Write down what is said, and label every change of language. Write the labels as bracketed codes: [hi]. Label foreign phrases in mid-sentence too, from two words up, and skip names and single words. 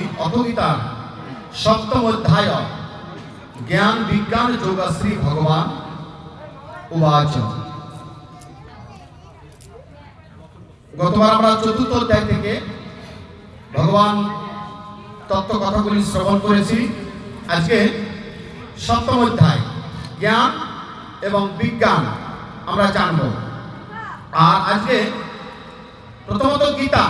[sa] अथ गीता सप्तम अध्याय ज्ञान विज्ञान योग श्री भगवान उवाच। [bn] गतবার আমরা চতুর্থ অধ্যায় থেকে ভগবান তত্ত্ব কথাগুলি শ্রবণ করেছি। আজকে সপ্তম অধ্যায় জ্ঞান এবং বিজ্ঞান আমরা জানব। আর আজকে প্রথমত গীতা।